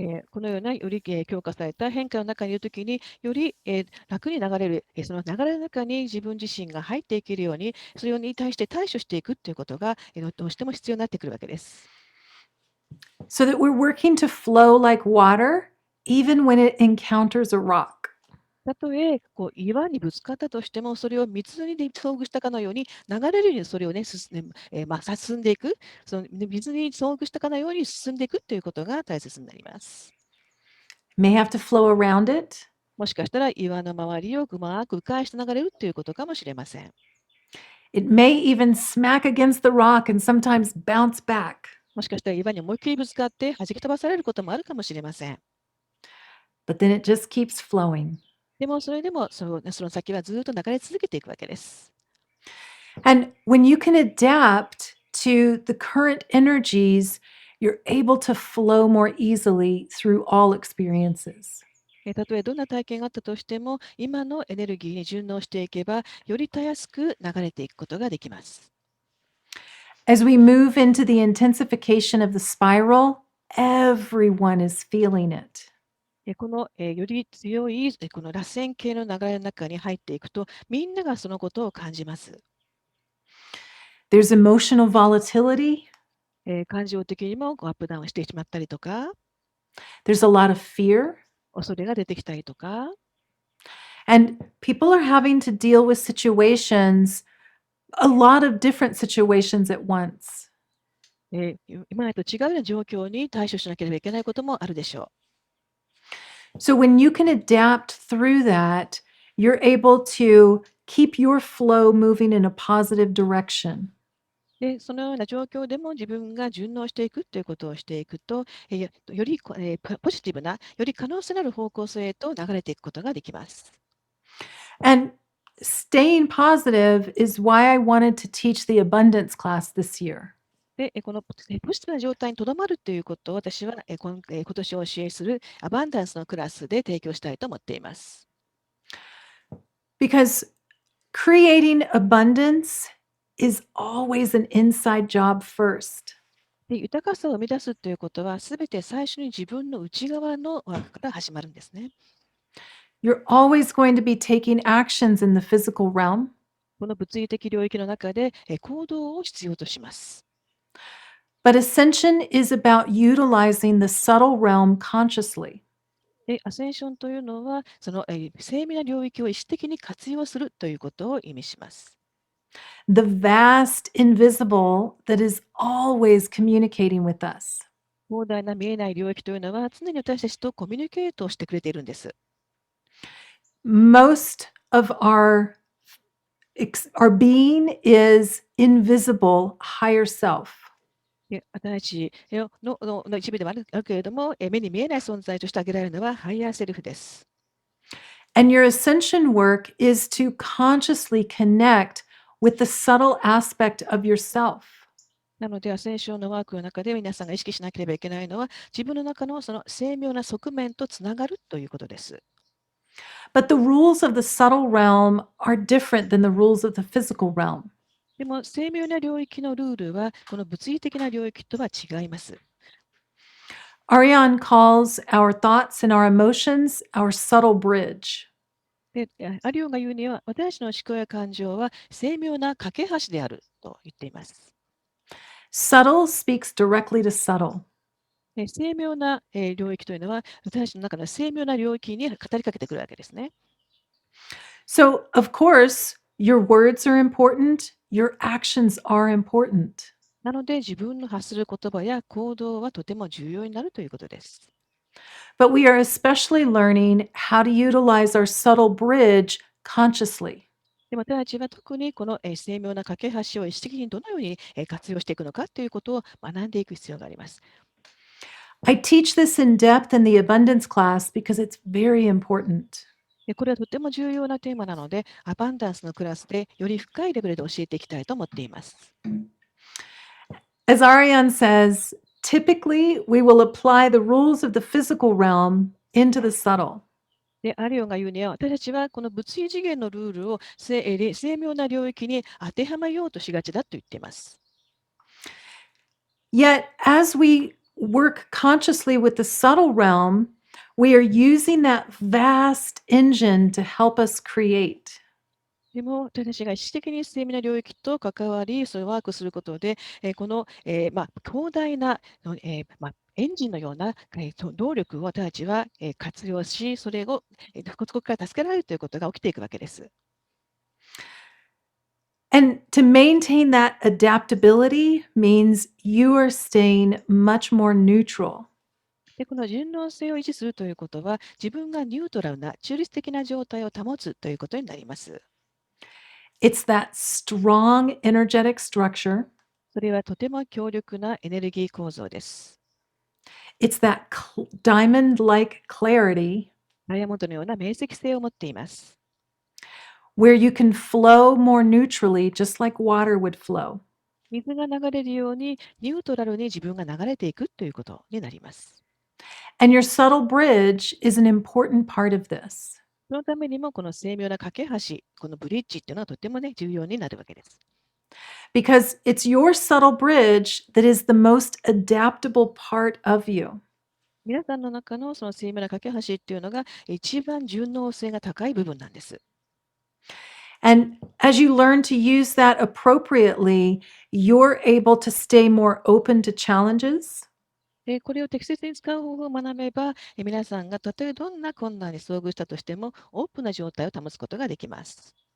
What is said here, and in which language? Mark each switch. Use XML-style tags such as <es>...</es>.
<ja>このようなより、強化された変化の中にいるときに、より、楽に流れる、その流れの中に自分自身が入っていけるように、それに対して対処していくということが、どうしても必要になってくるわけです。</ja> <en>So that we're working to flow like water, even when it encounters a rock.</en> <ja>たとえ岩にぶつかったとしても、それを水に遭遇したかのように、流れるようにそれをね、進んでいく、その水に遭遇したかのように進んでいくということが大切になります。</ja> <en>May have to flow around it,</en> <ja>もしかしたら岩の周りをうまく迂回して流れるということかもしれません。</ja> <en>it may even smack against the rock and sometimes bounce back.</en> <ja>もしかしたら岩に思いっきりぶつかって弾き飛ばされることもあるかもしれません。</ja> <en>But then it just keeps flowing.</en> <ja>でもそれでもその先はずっと流れ続けていくわけです。</ja> <en>And when you can adapt to the current energies, you're able to flow more easily through all experiences.</en> <ja>たとえどんな体験があったとしても、今のエネルギーに順応していけば、よりたやすく流れていくことができます。</ja> <en>As we move into the intensification of the spiral, everyone is feeling it.</en> <ja>この、より強いこの螺旋形の流れの中に入っていくと、みんながそのことを感じます。</ja> <en>There's emotional volatility.</en> <ja>感情的にもアップダウンしてしまったりとか、</ja> <en>There's a lot of fear.</en> <ja>恐れが出てきたりとか、</ja> <en>And people are having to deal with situations, a lot of different situations at once.</en> <ja>今までと違うような状況に対処しなければいけないこともあるでしょ</ja> <en>So when you can adapt through that, you're able to keep your flow moving in a positive direction.</en> <ja>う。で、そのような状況でも自分が順応していくということをしていくと、よりポジティブな、より可能性のある方向性へと流れていくことができます。</ja> <en>And staying positive is why I wanted to teach the abundance class this year.</en> <ja>で、このポジティブな状態にとどまるということを私は今年お教えするアバンダンスのクラスで提供したいと思っています。</ja> <en>Because creating abundance is always an inside job first.</en> <ja>で、豊かさを生み出すということは、すべて最初に自分の内側の枠から始まるんですね。</ja> <en>You're always going to be taking actions in the physical realm.</en> <ja>この物理的領域の中で行動を必要とします。</ja> <en>But ascension is about utilizing the subtle realm consciously.</en> <ja>で、アセンションというのは、その精密な領域を意識的に活用するということを意味します。</ja> <en>The vast invisible that is always communicating with us.</en> <ja>広大な見えない領域というのは、常に私たちとコミュニケートをしてくれているんです。</ja> <en>Most of our our being is invisible higher self.</en> <ja>で私の一部ではあるけれども、目に見えない存在として挙げられるのはハイヤーセルフです。</ja> <en>And your ascension work is to consciously connect with the subtle aspect of yourself.</en> <ja>なので、アセンションのワークの中で皆さんが意識しなければいけないのは、自分の中のその精妙な側面とつながるということです。</ja> <en>But the rules of the subtle realm are different than the rules of the physical realm.</en> <ja>でも、精妙な領域のルールは、この物理的な領域とは違います。</ja> <en>Ariane calls our thoughts and our emotions our subtle bridge.</en> <ja>で、アリオンが言うには、私の思考や感情は精妙な架け橋であると言っています。</ja> <en>Subtle speaks directly to subtle.</en> <ja>精妙な領域というのは、私の中の精妙な領域に語りかけてくるわけですね。</ja> <en>So, of course, your words are important, your actions are important.</en> <ja>なので、自分の発する言葉や行動はとても重要になるということです。</ja> <en>But we are especially learning how to utilize our subtle bridge consciously.</en> <ja>で、私たちは特にこの精妙な架け橋を意識的にどのように活用していくのかということを学んでいく必要があります。</ja> <en>I teach this in depth in the abundance class because it's very important.</en> <ja>で、これはとても重要なテーマなので、アバンダンスのクラスでより深いレベルで教えていきたいと思っています。</ja> <en>As Ariane says, typically we will apply the rules of the physical realm into the subtle.</en> <ja>で、アリオンが言うには、私たちはこの物理次元のルールを精妙な領域に当てはまようとしがちだと言っています。</ja> <en>Yet, as we work consciously with the subtle realm, we are using that vast engine to help us create.</en> <ja>でも、私たちが意識的に精妙な領域と関わり、それをワークすることで、この、広大なエンジンのような、動力を私たちは、活用し、それを、ここから助けられるということが起きていくわけです。</ja> <en>And to maintain that adaptability means you are staying much more neutral.</en> <ja>で、この順応性を維持するということは、自分がニュートラルな中立的な状態を保つということになります。</ja> <en>It's that strong energetic structure.</en> <ja>それはとても強力なエネルギー構造です。</ja> <en>It's that diamond-like clarity</en> <ja>ダイヤモンドのような明晰性を持っています。</ja> <en>where you can flow more neutrally, just like water would flow.</en> <ja>水が流れるようにニュートラルに自分が流れていくということになります。</ja> <en>And your subtle bridge is an important part of this.</en> <ja>そのためにもこの精妙な架け橋、このブリッジっていうのはとてもね、重要になるわけです。</ja> <en>Because it's your subtle bridge that is the most adaptable part of you.</en> <ja>皆さんの中のその精妙な架け橋っていうのが一番順応性が高い部分なんです。</ja> <en>And as you learn to use that appropriately, you're able to stay more open to challenges.</en> <ja>で、これを適切に使う方法を学べば、皆さんがたとえどんな困難に遭遇したとしても、オープンな状態を保つことができます。</ja>